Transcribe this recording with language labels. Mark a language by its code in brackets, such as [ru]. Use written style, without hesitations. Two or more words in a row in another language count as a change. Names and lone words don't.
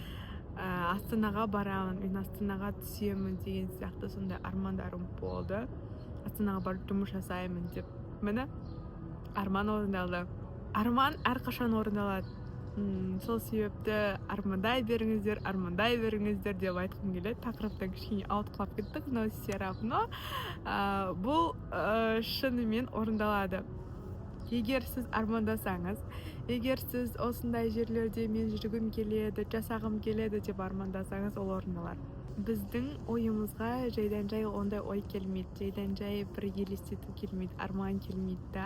[kk] Астанаға барамын, мен Астанаға түсемін деген сияқты сондай армандарым болды. Астанаға барып жұмыс жасаймын деп. Міне, арман орындалды. Арман әрқашан орындалады. Сол себепті армандай беріңіздер деп айтқым келеді. Тақырыптан кішкене ауытқып кеттік, [ru] но все равно [kk] бұл шынымен орындалады. Егер сіз армандасаңыз, егер сіз осындай жерлерде мен жүргім келеді, жасағым келеді деп армандасаңыз, ол орындалар. Біздің ойымызға жайдан жай ондай ой келмейді, жайдан жай бір елестету келмейді, арман келмейді да.